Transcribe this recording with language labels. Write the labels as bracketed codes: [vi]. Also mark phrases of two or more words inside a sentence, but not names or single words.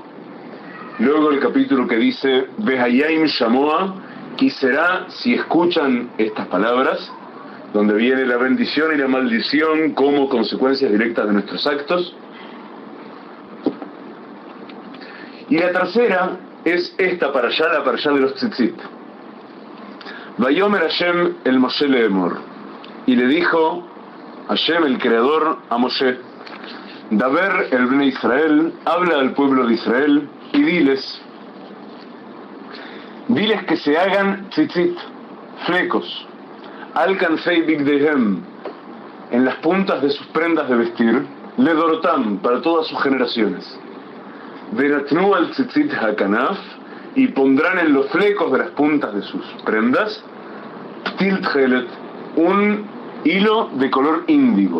[es] Luego el capítulo que dice [he] והיה אם שמוע, [es] y será si escuchan estas palabras, donde viene la bendición y la maldición como consecuencias directas de nuestros actos. Y la tercera es esta parashá, la parashá de los tzitzit. [he] ויאמר השם אל משה לאמר, [es] y le dijo Hashem el creador a Moshe: [he] דבר אל בני ישראל, [es] habla al pueblo de Israel y diles que se hagan tzitzit, flecos, [he] על כנפי בגדיהם, [es] en las puntas de sus prendas de vestir, ledorotam, para todas sus generaciones, [he] ונתנו על ציצית הכנף, [es] y pondrán en los flecos de las puntas de sus prendas, [he] פתיל תכלת, [es] un hilo de color índigo.